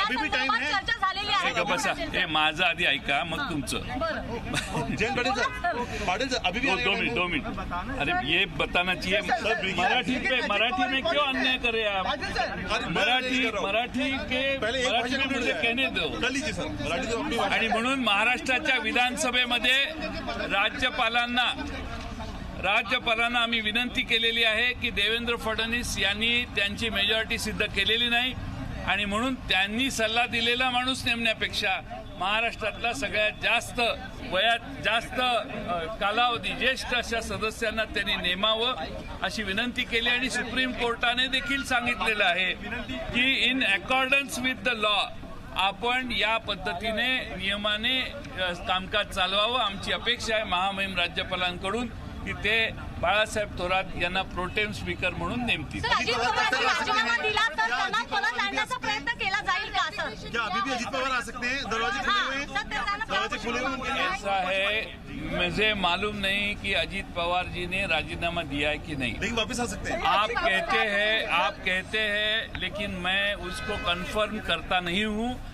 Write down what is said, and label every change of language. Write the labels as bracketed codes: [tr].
[mr] बसा हे माझं आधी ऐका मग तुमचं। [hi] 2 मिनट अरे ये बताना चाहिए मराठी में क्यों अन्याय करे आप? मराठी में मुझे कहने दो। [mr] आणि म्हणून महाराष्ट्राच्या विधानसभेमध्ये राज्यपालांना आम्ही विनंती केलेली आहे की देवेंद्र फडणवीस यांनी त्यांची मेजॉरिटी सिद्ध केलेली नाही आणि म्हणून त्यांनी सल्ला दिलेला माणूस नेमण्यापेक्षा महाराष्ट्रातला सगळ्यात जास्त वयात जास्त कालावधी ज्येष्ठ अशा सदस्यांना त्यांनी नेमावं अशी विनंती केली। आणि सुप्रीम कोर्टाने देखील सांगितलेलं आहे की [en] in accordance with the law [mr] आपण या पद्धतीने नियमाने कामकाज चालवावं। आमची अपेक्षा आहे महामहिम राज्यपालांकडून की ते बाळासाहेब थोरात यांना प्रोटेम स्पीकर म्हणून नेमतील। अजित पवार दिला तर त्यांना परत आणण्याचा प्रयत्न केला जाईल का सर? [hi] क्या अभी भी अजीत पवार आ सकते हैं? दरवाजे खुले हुए हैं। ऐसा है मुझे मालूम नहीं कि अजीत पवार जी ने राजीनामा दिया है कि नहीं, लेकिन वापस आ सकते हैं। आप कहते हैं लेकिन मैं उसको कंफर्म करता नहीं हूँ।